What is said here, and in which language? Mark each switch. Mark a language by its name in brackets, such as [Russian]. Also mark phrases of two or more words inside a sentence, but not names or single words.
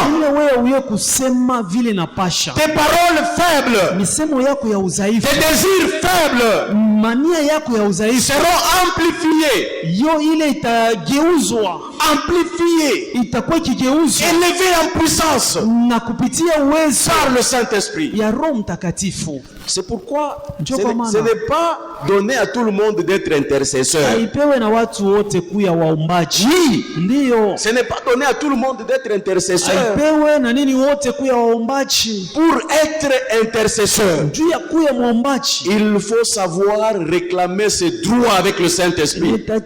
[Swahili] kile wewe huyo kusema vile napasha, [French] Tes paroles faibles, [Swahili] misemo yako ya udhaifu, [French] tes désirs faibles [Swahili] mania yako ya udhaifu, [French] seront amplifiés, [Swahili] yo ile itageuzwa, [French] amplifiés, [Swahili] itakuwa ikigeuzwa [French] élevés en puissance [Swahili] na kupitia uwezo [French] par le Saint-Esprit. [Swahili] ya Roho Mtakatifu. [French] C'est pourquoi ce n'est pas donné à tout le monde d'être intercesseur. Oui, ce n'est pas donné à tout le monde d'être intercesseur. Pour être intercesseur, il faut savoir réclamer ses droits avec le Saint-Esprit.